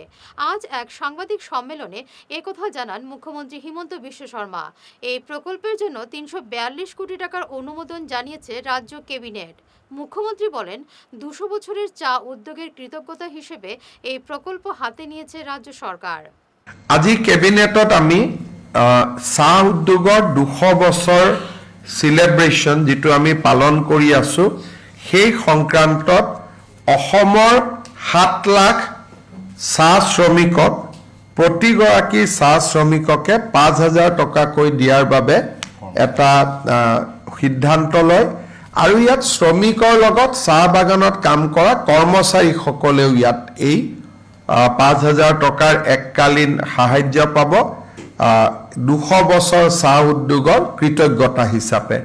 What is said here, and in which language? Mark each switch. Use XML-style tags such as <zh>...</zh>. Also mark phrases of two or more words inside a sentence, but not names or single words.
<bn>আজ এক সাংবাদিক সম্মেলনে একথা জানান মুখ্যমন্ত্রী হিমন্ত বিশ্ব শর্মা। এই প্রকল্পের জন্য 342 কোটি টাকার অনুমোদন জানিয়েছে রাজ্য ক্যাবিনেট। মুখ্যমন্ত্রী বলেন 200 বছরের চা উদ্যোগের কৃতজ্ঞতা হিসেবে এই প্রকল্প হাতে নিয়েছে রাজ্য সরকার।</bn> <as>আজি ক্যাবিনেটত আমি চাহ উদ্যোগৰ 200 বছৰ সেলিব্ৰেশ্যন যেটো আমি পালন কৰি আছো সেই সংক্ৰান্তত অসমৰ 7 লাখ চাহ শ্ৰমিকক প্ৰতিগৰাকী চাহ শ্ৰমিককে 5,000 টকাকৈ দিয়াৰ বাবে এটা সিদ্ধান্ত লয় আৰু ইয়াত শ্ৰমিকৰ লগত চাহ বাগানত কাম কৰা কৰ্মচাৰীসকলেও ইয়াত এই 5,000 টকাৰ এককালীন সাহায্য পাব 200 বছৰ চাহ উদ্যোগৰ কৃতজ্ঞতা হিচাপে।</as>